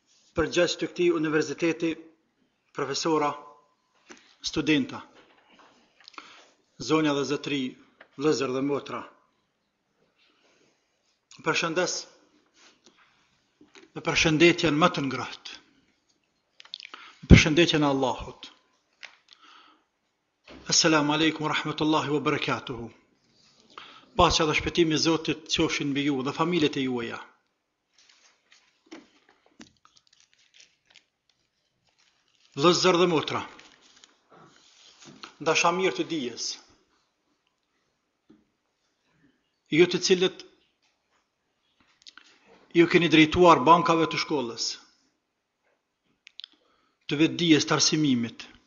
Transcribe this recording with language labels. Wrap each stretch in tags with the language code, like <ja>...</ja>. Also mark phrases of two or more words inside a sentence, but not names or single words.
<sq>përgjegjës të këtij universiteti, profesora, studenta, zonja dhe zotëri, vëllezër dhe motra. Përshëndes me përshëndetjen më të ngrohtë, me përshëndetjen e Allahut.</sq> <ar>السلام عليكم ورحمة الله وبركاته.</ar> <sq>Paqja dhe shpëtimi i Zotit qofshin mbi ju dhe familjet e juaja. Vëllezër dhe motra, dashamirë të dijes, ju të cilët ju keni drejtuar bankave të shkollës, të vetdijes, të arsimimit,</sq>